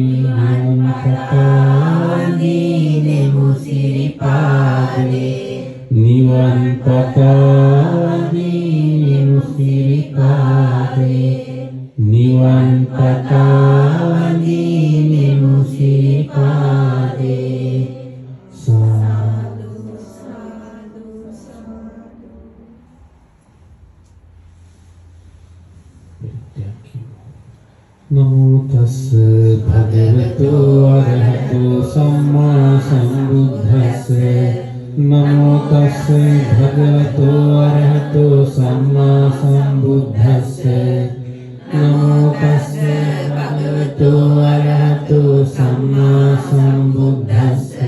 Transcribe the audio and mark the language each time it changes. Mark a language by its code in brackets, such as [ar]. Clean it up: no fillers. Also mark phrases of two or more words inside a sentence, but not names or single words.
[si] නිවන් පතා වඳිනිමු සිරිපාදේ නිවන් පතා වඳිනිමු සිරිපාදේ නිවන් පතා වඳිනිමු සිරිපාදේ සාදු සාදු [pi] නමෝ තස්ස භගවතු අරහතු සම්මා සම්බුද්දස්ස නමෝ තස්ස භගවතු අරහතු සම්මා සම්බුද්දස්ස නමෝ තස්ස භගවතු අරහතු සම්මා සම්බුද්දස්ස